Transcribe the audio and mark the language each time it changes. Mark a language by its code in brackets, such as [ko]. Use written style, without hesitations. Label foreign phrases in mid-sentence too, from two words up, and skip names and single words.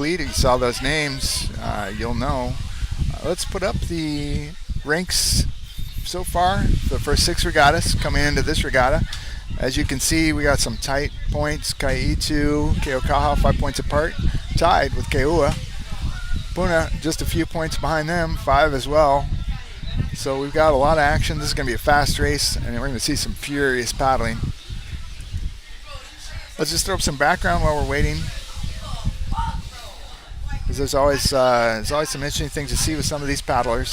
[en] If you saw those names, you'll know. Let's put up the ranks so far. The first 6 regattas coming into this regatta. As you can see, we got some tight points. ʻEhitu, Keaukaha, 5 points apart, tied with KEAWE. Puna, just a few points behind them, 5 as well. So we've got a lot of action. This is going to be a fast race, and we're going to see some furious paddling. Let's just throw up some background while we're waiting, because there's always some interesting things to see with some of these paddlers.